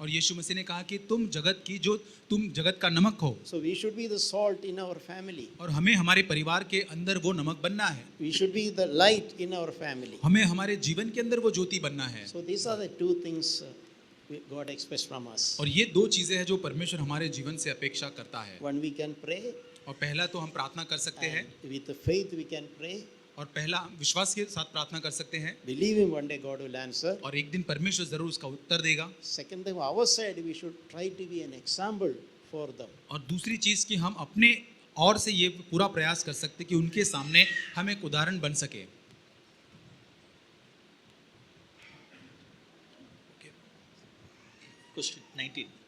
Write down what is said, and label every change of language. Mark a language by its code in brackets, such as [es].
[hi] और यीशु मसीह ने कहा कि तुम जगत का नमक हो। [en] So we should be the salt in our family. [hi] और हमें हमारे परिवार के अंदर वो नमक बनना है। [en] We should be the light in our family. [hi] हमें हमारे जीवन के अंदर वो ज्योति बनना है। [en] So these are the two things God expects from us. [hi] और ये दो चीजें हैं जो परमेश्वर हमारे जीवन से अपेक्षा करता है। [en] One, we can pray. [hi] और पहला तो हम प्रार्थना कर सकते हैं, [en] And with the faith we can pray. [hi] और पहला विश्वास के साथ प्रार्थना कर सकते हैं, [en] Believe Him, one day God will answer. [hi] और एक दिन परमेश्वर जरूर उसका उत्तर देगा। [en] Second thing, our side, we should try to be an example for them. [hi] और दूसरी चीज कि हम अपने और से ये पूरा प्रयास कर सकते कि उनके सामने हम एक उदाहरण बन सके। [en] Question 19.